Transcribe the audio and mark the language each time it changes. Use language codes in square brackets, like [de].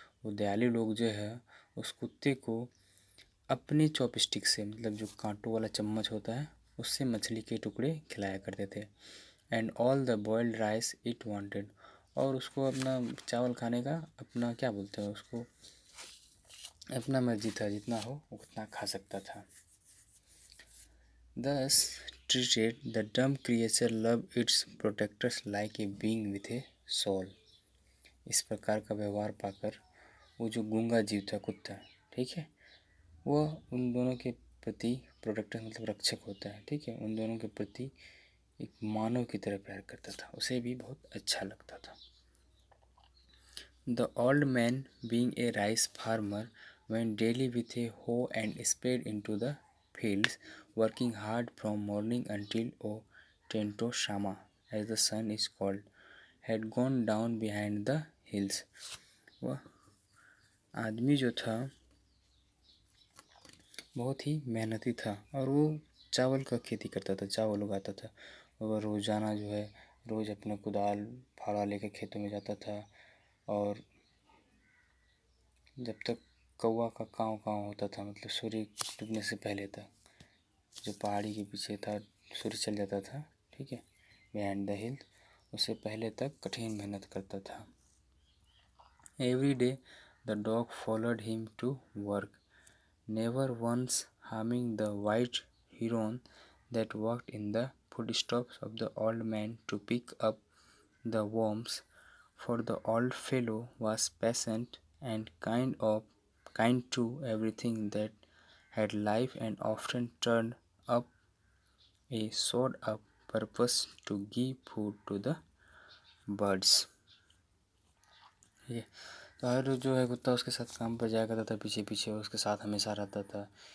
[hi] वो दयालु लोग जो है उस कुत्ते को अपने चॉपस्टिक से, मतलब जो कांटों वाला चम्मच होता है, उससे मछली के टुकड़े खिलाया करते थे। [en] And all the boiled rice it wanted. [hi] और उसको अपना चावल खाने का अपना क्या बोलते हैं उसको, अपना मर्जी था, जितना हो उतना खा सकता था। [en] Thus treated, the dumb creature loved its protectors like a being with a soul। [hi] इस प्रकार का व्यवहार पाकर वो जो गूंगा जीव था कुत्ता, ठीक है, वह उन दोनों के प्रति प्रोटेक्टर मतलब रक्षक होता है, ठीक है, उन दोनों के प्रति एक मानव की तरह प्यार करता था, उसे भी बहुत अच्छा लगता था। [en] The old man, being a rice farmer, went daily with a hoe and spade into the fields, working hard from morning until Tento Shama, as the sun is called, had gone down behind the hills। [hi] वह आदमी जो था बहुत ही मेहनती था और वो चावल का खेती करता था, चावल उगाता था। वह रोज़ाना जो है रोज़ अपना कुदाल फावड़ा लेकर खेतों में जाता था, और जब तक कौवा का काँव काँव होता था, मतलब सूर्य डूबने से पहले तक, जो पहाड़ी के पीछे था सूर्य चल जाता था, ठीक है, [en] behind the hill, [hi] उससे पहले तक कठिन मेहनत करता था। [en] Every day the dog followed him to work, never once harming the white heron that worked in the footsteps of the old man to pick up the worms, for the old fellow was patient and kind to everything that had life, and often turned up a sort of purpose to give food to the birds। [hi] ये तो हर जो है कुत्ता उसके साथ काम पर जाया करता था, पीछे पीछे उसके साथ हमेशा रहता था।